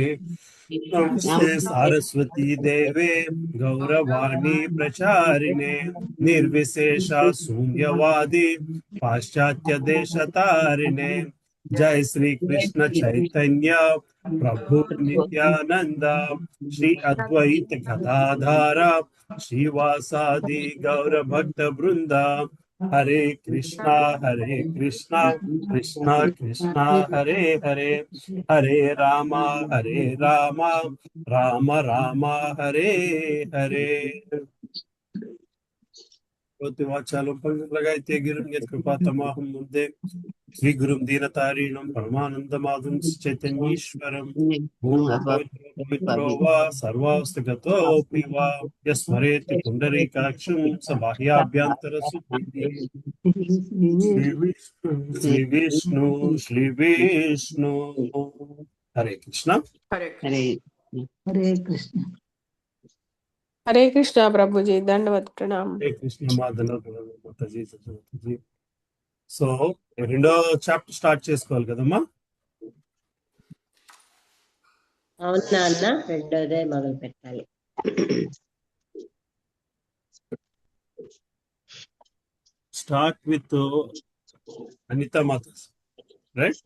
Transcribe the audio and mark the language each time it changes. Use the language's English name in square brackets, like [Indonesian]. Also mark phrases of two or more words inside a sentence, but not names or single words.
[Sanskrit] नमस्ते सारस्वती देवे गौरवाणी प्रचारिणे निर्विशेष शून्यवादी पाश्चात्य देश तारिणे। जय श्री कृष्ण चैतन्य प्रभु नित्यानंद श्री अद्वैत गदाधर श्रीवासादि गौर भक्त वृंदा। हरे कृष्णा कृष्णा कृष्णा हरे हरे हरे रामा राम राम हरे हरे। वाचालं लगायते गिरिं यत्कृपातमाहं वन्दे श्रीगुरुं दीनतारिणं परमानन्दमाधुं चैतन्यीश्वरं पवित्रो वा सर्वावस्थगतोऽपि वा यस्मरेत् पुण्डरीकाक्षं स बाह्याभ्यन्तरसुखी श्री विष्णु हरे कृष्ण हरे हरे हरे कृष्ण [Hindi] हरे कृष्णा प्रभु जी, दंडवत प्रणाम। [Sanskrit] हरे कृष्ण [Telugu] మాతాజీ సత్యవతి సో రెండో [English] chapter start [Telugu] చేసుకోవాలి కదమ్మా. అవును నాన్న, రెండోదే మొదలు పెట్టాలి. [English] start with అనిత మాతాజీ, రైట్?